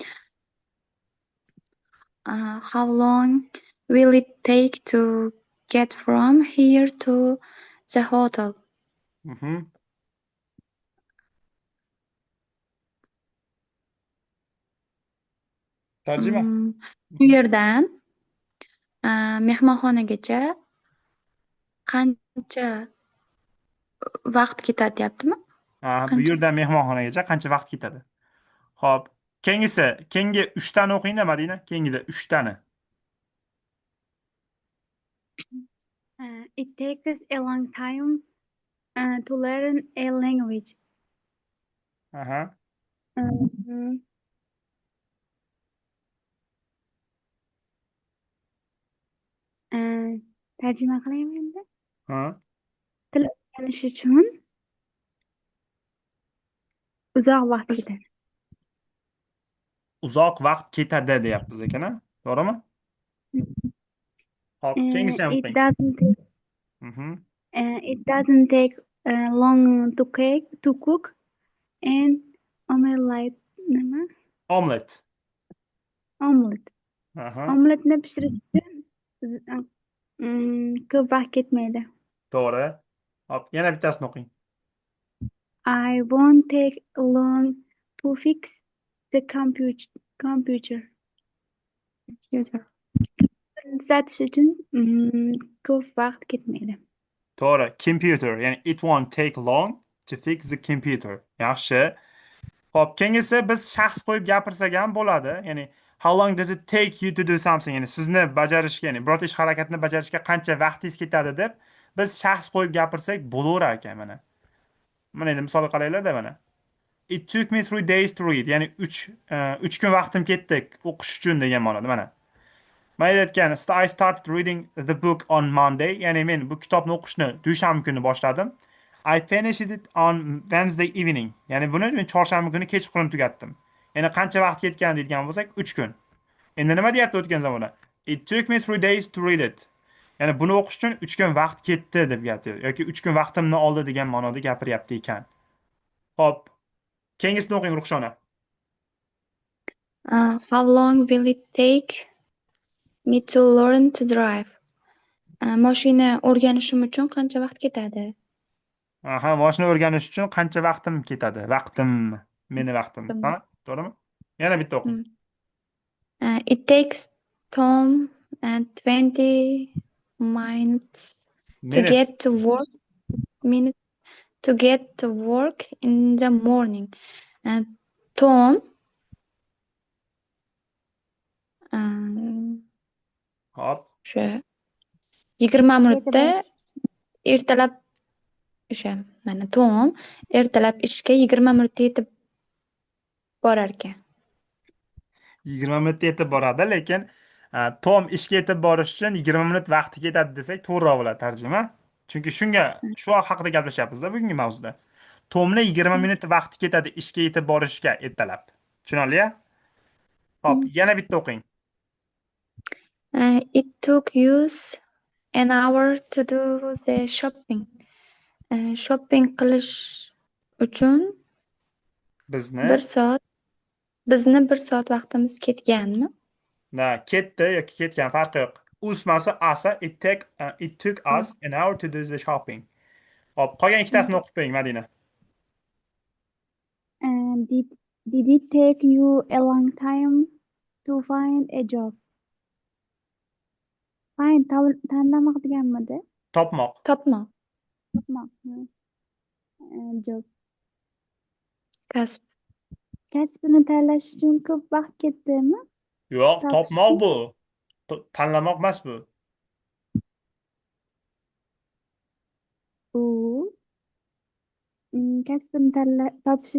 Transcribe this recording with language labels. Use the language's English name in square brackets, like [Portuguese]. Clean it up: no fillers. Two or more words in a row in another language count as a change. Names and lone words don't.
[English] How long will it take to get from here to the hotel? [Uzbek] Mhm. Tarjima. Bu yerdan mehmonxonagacha qancha vaqt ketadi deyaptimi? Bu yerdan mehmonxonagacha qancha vaqt ketadi? Hop, keyingisi, keyingi 3 tani o'qing-da Madina, keyingida 3 tani. [English] It takes a long time to learn a language. Aha. [Uzbek] Tarjima qilaymi endi? Ha. Til o'rganish uchun uzoq vaqt ketadi. Uzoq vaqt ketadi deyapmiz ekan, to'g'rimi? Hop, keyingisi ham [English] It [Uzbek] o'qing. [English] doesn't take, Mhm. it doesn't take long to cook and omelette nima? Omelet. Omelet. Aha. [Uzbek] Omeletni pishirish uchun ko'p vaqt ketmaydi. To'g'ri. Hop, yana bittasini o'qing. [English] I won't take long to fix the computer. [Uzbek] Tuzatish uchun ko'p vaqt ketmaydi. To'g'ri. [English] Computer, ya'ni it won't take long to fix the computer. [Uzbek] Yaxshi. Hop, keyingisi biz shaxs qo'yib gapirsak ham bo'ladi. [English] Ya'ni how long does it take you to do something? [Uzbek] Ya'ni sizni bajarishga, ya'ni biror ish harakatini bajarishga qancha vaqtingiz ketadi deb biz shaxs qo'yib gapirsak bo'laverar ekan mana. Mana endi misol qaranglar-da mana. [English] It took me 3 days to read. [Uzbek] Ya'ni 3 kun vaqtim ketdi o'qish uchun degan ma'noda mana. Men aytgan, [English] I started reading the book on Monday. [Uzbek] Ya'ni men bu kitobni o'qishni dushanba kuni boshladim. [English] I finished it on Wednesday evening. [Uzbek] Ya'ni buni men chorshanba kuni kechqurun tugatdim. Ya'ni qancha vaqt ketgan deydigan bo'lsak 3 kun. Endi nima deyapti o'tgan zamonda? [English] It took me 3 days to read it. [Uzbek] Ya'ni buni o'qish uchun 3 kun vaqt ketdi deb gapirdi yoki 3 kun vaqtimni oldi degan ma'noda gapiryapti ekan. Hop. Keyingisini o'qing Ruxshona. [English] How long will it take me to learn to drive? [Uzbek] Mashina o'rganishim uchun qancha vaqt ketadi? Aha, mashina o'rganish uchun qancha vaqtim ketadi? Vaqtim, meni vaqtim. Ha, to'g'rimi? Yana bitta o'qing. [English] It takes Tom 20 minutes to Minutes. get to work. Minutes to get to work in the morning. Tom [Uzbek] Hop. o'sha 20 minutda ertalab o'sha mana Tom ertalab ishga 20 minutda yetib borar ekan. 20 minutda yetib boradi, lekin Tom ishga yetib borish uchun 20 minut vaqti ketadi desak to'g'riroq bo'ladi tarjima. Chunki shu haqida gaplashyapmiz-da bugungi mavzuda. Tomni 20 minut vaqti ketadi ishga yetib borishga ertalab. Tushunarli-ya? Hop, yana bitta o'qing. [English] It took us an hour to do the shopping. [Uzbek] Shopping qilish uchun Bizni, bizni 1 soat vaqtimiz ketganmi? ketdi yoki ketgan farqi yo'q. Usmasi asa [English] it took us an hour to do the shopping. [Uzbek] Hop, qolgan ikkitasini o'qib qo'ying, Madina. [English] Did it take you a long time to find a job? [Uzbek] Find tanlamoq deganmidi? Topmoq. Topmoq, Topmoqmi? Job. kasb. Kasbini tanlash uchun ko'p vaqt ketdimi? Yo'q, Topishga? topmoq bu. Tanlamoq emas bu. U kasbini topish